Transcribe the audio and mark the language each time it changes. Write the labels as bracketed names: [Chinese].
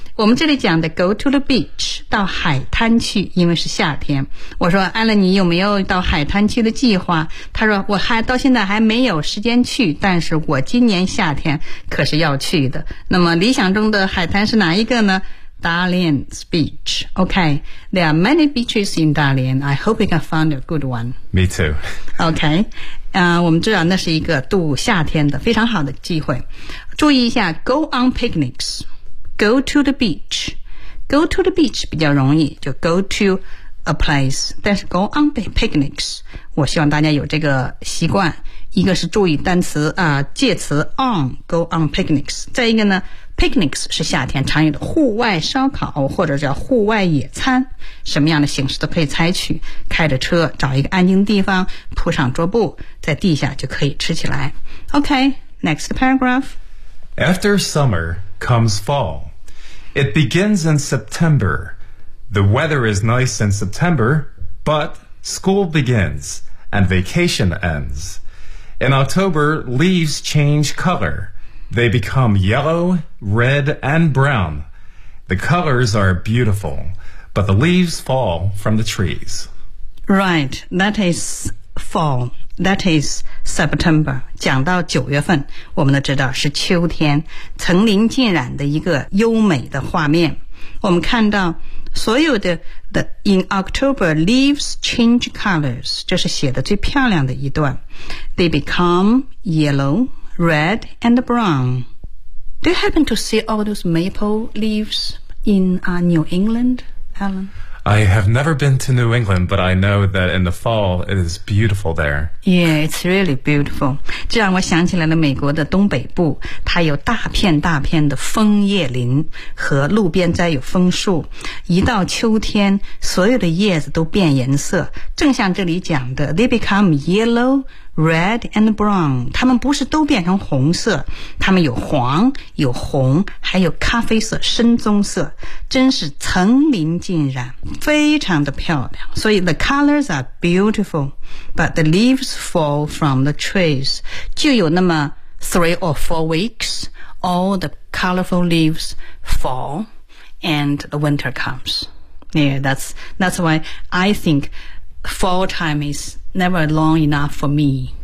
[Chinese] 我们这里讲的 [English] go to the beach [Chinese] 到海滩去因为是夏天我说 Alan 你有没有到海滩去的计划他说我还到现在还没有时间去但是我今年夏天可是要去的那么理想中的海滩是哪一个呢 [English] Dalian's beach OK There are many beaches in Dalian I hope you can find a good one Me too [Chinese] OK、我们知道那是一个度夏天的非常好的机会注意一下 [English] go on picnicsGo to the beach. Go to the beach [Chinese] 比较容易就 [English] go to a place. [Chinese] 但是 [English] go on picnics. [Chinese] 我希望大家有这个习惯。一个是注意单词啊、介词 on, [English] go on picnics. [Chinese] 再一个呢 ,picnics 是夏天常有的户外烧烤或者叫户外野餐。什么样的形式都可以采取。开着车找一个安静地方铺上桌布在地下就可以吃起来。 [English] OK, next paragraph. After summer,comes fall. It begins in September. The weather is nice in September, but school begins and vacation ends. In October, leaves change color. They become yellow, red, and brown. The colors are beautiful, but the leaves fall from the trees. Right, that is fall. That is September. [Chinese] 讲到九月份，我们都知道是秋天，层林尽染的一个优美的画面。我们看到所有的 [English] the in October leaves change colors， [Chinese] 这是写的最漂亮的一段。 [English] They become yellow, red, and brown. Do you happen to see all those maple leaves in New England, Alan? I have never been to New England, but I know that in the fall, it is beautiful there. Yeah, it's really beautiful. [Chinese] 这让我想起来了美国的东北部，它有大片大片的枫叶林和路边栽有枫树。一到秋天，所有的叶子都变颜色，正像这里讲的 [English] they become yellow, red, and brown. [Chinese] 它们不是都变成红色，它们有黄，有红，还有咖啡色，深棕色，真是层林尽染。 [English] 非常的漂亮，所以 the colors are beautiful, but the leaves fall from the trees. 就有那么 three or four weeks, all the colorful leaves fall, and the winter comes. Yeah, that's why I think fall time is never long enough for me.